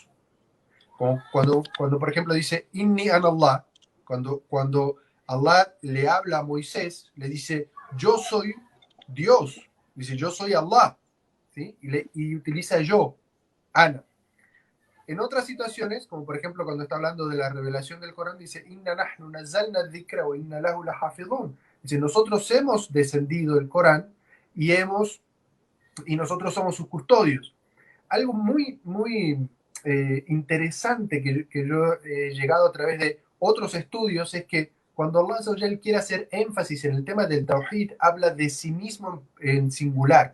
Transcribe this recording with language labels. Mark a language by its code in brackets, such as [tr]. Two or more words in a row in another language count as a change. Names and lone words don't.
[es] Cuando, por ejemplo, dice [ar] إني أنا الله, [es] cuando Allah le habla a Moisés, le dice, yo soy Dios, dice, yo soy Allah, ¿sí? Y utiliza yo, Ana. En otras situaciones, como por ejemplo cuando está hablando de la revelación del Corán, dice, [ar] إنا نحن نزلنا الذكر وإنا له لحافظون. [es] Dice, nosotros hemos descendido el Corán y nosotros somos sus custodios. Algo muy, muy interesante que yo he llegado a través de otros estudios es que cuando Allah quiere hacer énfasis en el tema del Tawhid, habla de sí mismo en singular.